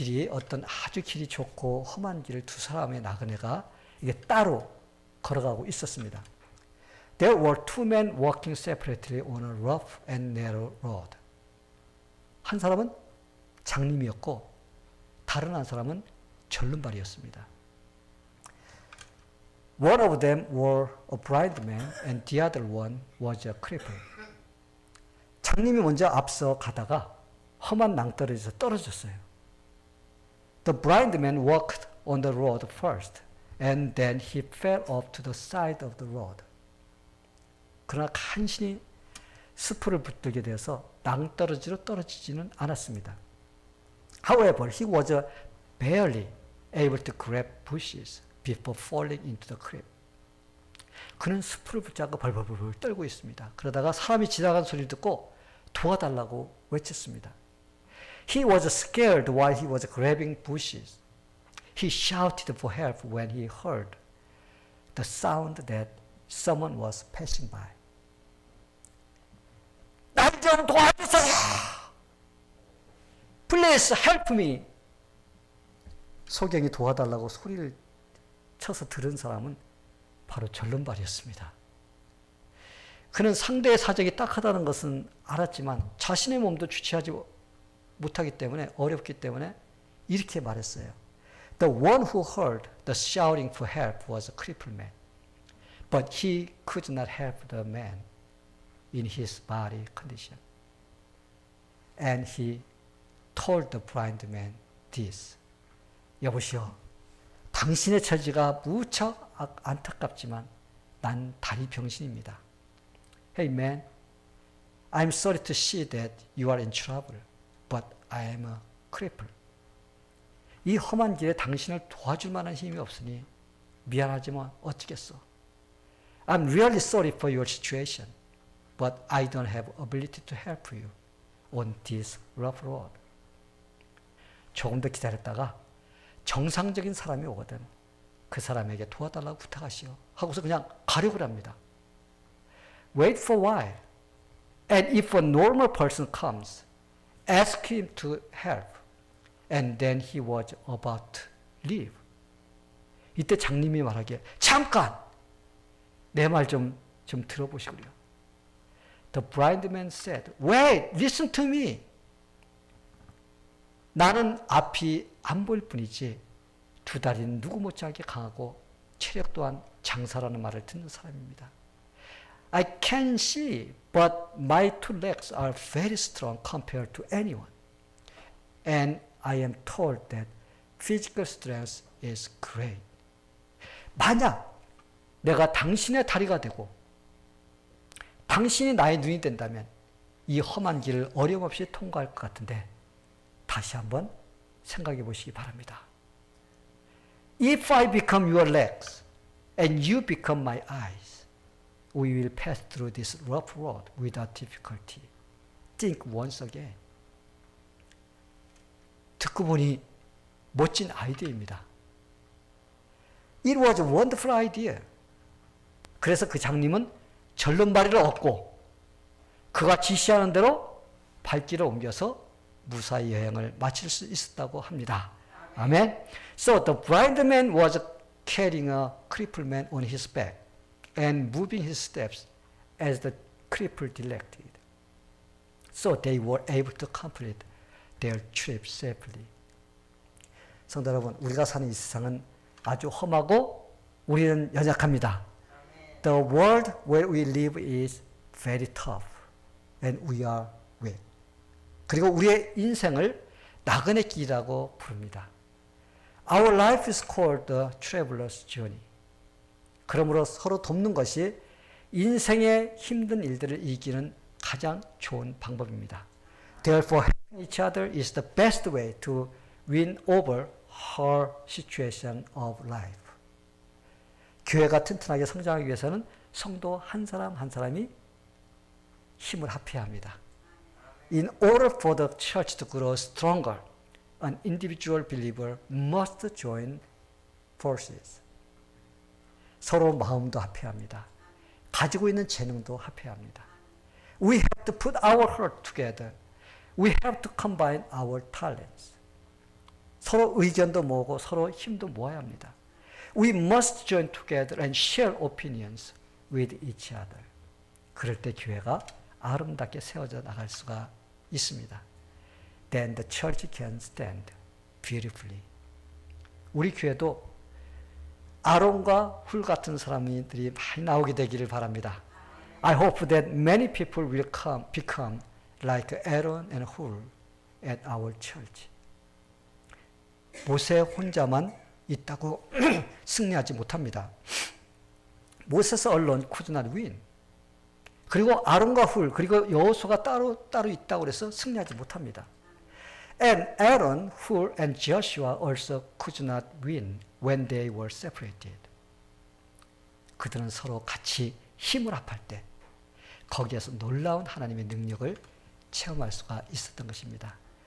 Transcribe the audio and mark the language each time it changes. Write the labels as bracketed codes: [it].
[ko] 어떤 아주 길이 좋고 험한 길을 두 사람의 나그네가 이게 따로 걸어가고 있었습니다. [en] There were two men walking separately on a rough and narrow road. [ko] 한 사람은 장님이었고 다른 한 사람은 절름발이었습니다. [en] One of them were a blind man and the other one was a cripple. [ko] 장님이 먼저 앞서 가다가 험한 낭떠러지에서 떨어졌어요. [en] The blind man walked on the road first, and then he fell off to the side of the road. [ko] 그러나 간신히 스프를 붙들게 되어서 낭떠러지로 떨어지지는 않았습니다. [en] However, he was barely able to grab bushes before falling into the creek. [ko] 그는 스프를 붙잡고 벌벌벌 떨고 있습니다. 그러다가 사람이 지나가는 소리를 듣고 도와달라고 외쳤습니다. [en] He was scared while he was grabbing bushes. he shouted for help when he heard the sound that someone was passing by. [ko] 날 좀 도와주세요. [en] Please help me. [ko] 소경이 도와달라고 소리를 쳐서 들은 사람은 바로 절름발이었습니다. 그는 상대의 사정이 딱하다는 것은 알았지만 자신의 몸도 주체하지 못하기 때문에 어렵기 때문에 이렇게 말했어요. [en] The one who heard the shouting for help was a crippled man, but he could not help the man in his body condition. And he told the blind man this. [ko] 여보시오, 당신의 처지가 무척 안타깝지만 난 다리 병신입니다. [en] Hey man, I'm sorry to see that you are in trouble, but I am a cripple. [ko] 이 험한 길에 당신을 도와줄 만한 힘이 없으니 미안하지만 어쩌겠어. [en] I'm really sorry for your situation, but I don't have ability to help you on this rough road. [ko] 조금 더 기다렸다가 정상적인 사람이 오거든 그 사람에게 도와달라고 부탁하시오 하고서 그냥 가려고 합니다. [en] Wait for a while, and if a normal person comes, ask him to help. And then he was about to leave. [ko] 이때 장님이 말하기에 잠깐! 내 말 좀 들어보시고요. [en] The blind man said, Wait, listen to me. [ko] 나는 앞이 안 보일 뿐이지 두 다리는 누구 못지않게 강하고 체력 또한 장사라는 말을 듣는 사람입니다. [en] I can see, but my two legs are very strong compared to anyone. And I am told that physical strength is great. [ko] 만약 내가 당신의 다리가 되고 당신이 나의 눈이 된다면 이 험한 길을 어려움 없이 통과할 것 같은데 다시 한번 생각해 보시기 바랍니다. [en] If I become your legs and you become my eyes, we will pass through this rough road without difficulty. Think once again. [ko] 듣고 보니 멋진 아이디어입니다. [en] It was a wonderful idea. [ko] 그래서 그 장님은 절름발이를 얻고 그가 지시하는 대로 발길을 옮겨서 무사히 여행을 마칠 수 있었다고 합니다. 아멘. [en] So the blind man was carrying a crippled man on his back and moving his steps as the cripple directed. So they were able to complete their trip safely. [ko] 성도 여러분, 우리가 사는 이 세상은 아주 험하고 우리는 연약합니다. [en] The world where we live is very tough and we are weak. [ko] 그리고 우리의 인생을 나그네 길이라고 부릅니다. [en] Our life is called the traveler's journey. [ko] 그러므로 서로 돕는 것이 인생의 힘든 일들을 이기는 가장 좋은 방법입니다. [en] Therefore, helping each other is the best way to win over her situation of life. [ko] 교회가 튼튼하게 성장하기 위해서는 성도 한 사람 한 사람이 힘을 합해야 합니다. [en] In order for the church to grow stronger, an individual believer must join forces. [ko] 서로 마음도 합해야 합니다. 가지고 있는 재능도 합해야 합니다. [en] We have to put our heart together. We have to combine our talents. [ko] 서로 의견도 모으고 서로 힘도 모아야 합니다. [en] We must join together and share opinions with each other. [ko] 그럴 때 교회가 아름답게 세워져 나갈 수가 있습니다. [en] Then the church can stand beautifully. [ko] 우리 교회도 아론과 훌 같은 사람들이 많이 나오게 되기를 바랍니다. [en] I hope that many people will become like Aaron and Hur at our church. [ko] 모세 혼자만 있다고 승리하지 못합니다. [en] 모세스 alone could not win. [ko] 그리고 아론과 훌 그리고 여호수아가 따로 있다고 그래서 승리하지 못합니다. [en] And Aaron, Hur, and Joshua also could not win when they were separated. [ko] 그들은 서로 같이 힘을 합할 때 거기에서 놀라운 하나님의 능력을 체험할 수가 있었던 것입니다.